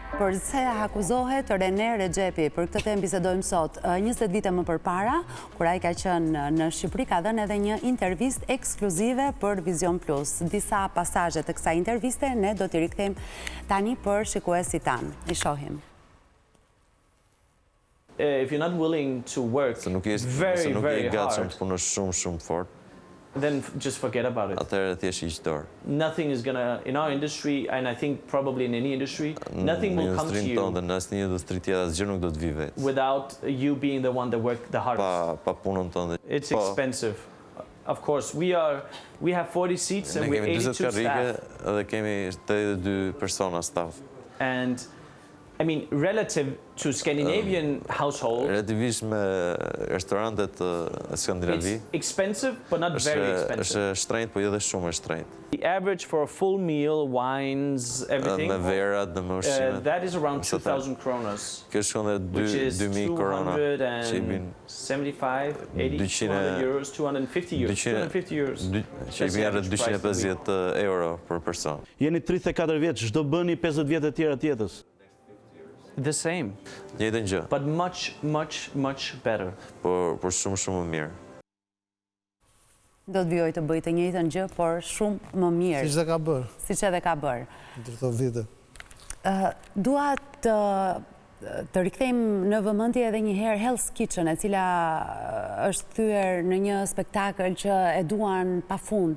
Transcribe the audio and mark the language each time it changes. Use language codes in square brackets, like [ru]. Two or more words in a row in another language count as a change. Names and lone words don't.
[sq] por se akuzohet René Rexhepi. Për këtë temë bisedojmë sot. 20 vite më përpara, kur ai ka qenë në Shqipëri, ka dhënë edhe një intervistë ekskluzive për Vision Plus. Disa pasazhe të kësaj interviste ne do t'i rikthejmë tani për shikuesit tanë. I shohim. [en] If you're not willing to work very hard, then just forget about it. Nothing is gonna, in our industry, and I think probably in any industry, nothing will come to you without you being the one that worked the hardest. It's expensive. Of course, we have 40 seats and we're 82 staff. And I mean, relative to Scandinavian household, [sq] relativisht me restorantet e Skandinavi, [en] it's expensive, but not very expensive. [sq] Është shtrenjtë, po jo dhe shumë e shtrenjtë. [en] The average for a full meal, wines, everything, [sq] me verat, me ushqimet, [en] that is around 2,000 kronas, which is 275, 80, 200 euros, 250 euros, 250 euros. [sq] Që i bjerë 250 euro për person. Jeni 34 vjeç, çdo bëni 50 vjet e tjera të jetës. [en] The same, but much better. [sq] Por shumë më mirë. Do të vjoj të bëj të njëjtën gjë, por shumë më mirë. Siç edhe ka bërë. Siç edhe ka bërë. Ndër këto vite. Dua të rikthejmë në vëmendje edhe një herë Hell's Kitchen, e cila është thyer në një spektakël që e duan pafund.